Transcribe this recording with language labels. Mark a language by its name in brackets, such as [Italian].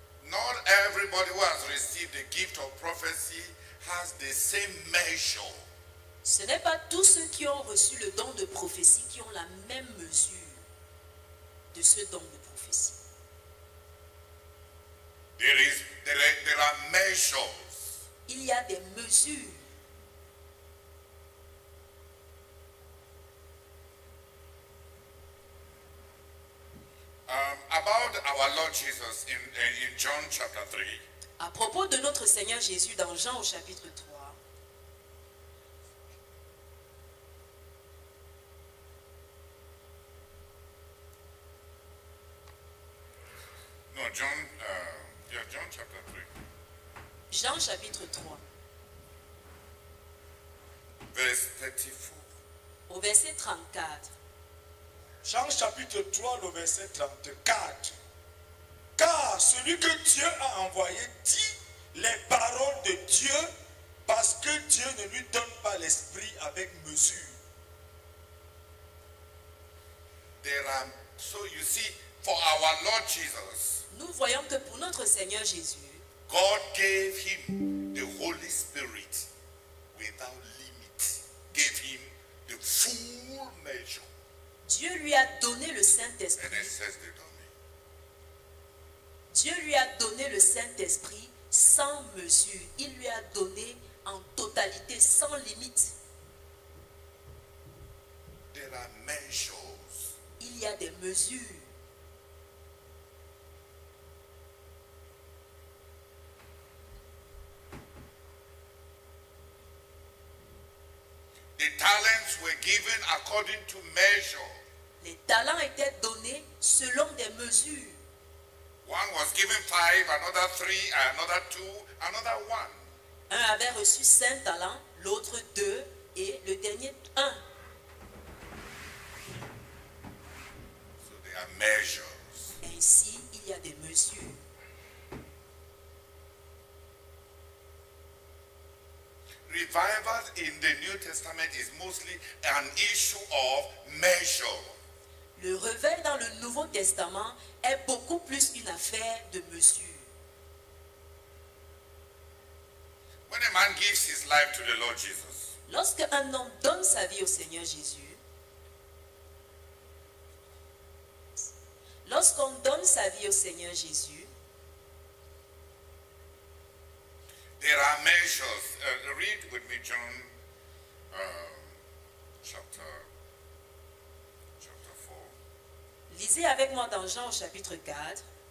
[English] Not everybody who has received the gift of prophecy has the same measure. [French] Ce n'est pas tous ceux qui ont reçu le don de prophétie qui ont la même mesure de ce don de prophétie. [English] There are measures. [French] Il y a des mesures. [English] our Lord Jesus in John chapter 3, [French] À propos de notre Seigneur Jésus dans Jean au chapitre 3, [English] no, John chapter 3, [French] Jean chapitre 3, [English] verse 34. [French] au verset 34. Jean chapitre 3, le verset 34. Car celui que Dieu a envoyé dit les paroles de Dieu parce que Dieu ne lui donne pas l'esprit avec mesure. [English] So you see, for our Lord Jesus, [French] Nous voyons que pour notre Seigneur Jésus, [English] God gave him the Holy Spirit without limit. Gave him the full measure. [French] Dieu lui a donné le [English] And [French] Saint-Esprit. [English] it says they don't need. [French] Dieu lui a donné le Saint-Esprit sans mesure. Il lui a donné en totalité, sans limite. [English] There are measures. [French] Il y a des mesures. [English] The talents were given according to measure. [French] Les talents étaient donnés selon des mesures. [English] One was given 5, another 3, another 2, another 1. [French] Un avait reçu 5 talents, l'autre 2 et le dernier 1. [English] So there are measures. [French] Ainsi, il y a des mesures. [English] Revival in the New Testament is mostly an issue of measure. [French] Le réveil dans le Nouveau Testament est beaucoup plus une affaire de mesure. [English] When a man gives his life to the Lord Jesus, [French] Lorsque un homme donne sa vie au Seigneur Jésus, lorsqu'on donne sa vie au Seigneur Jésus, [English] there are measures. Read with me John chapter 4. [French] lisez avec moi dans Jean au chapitre 4,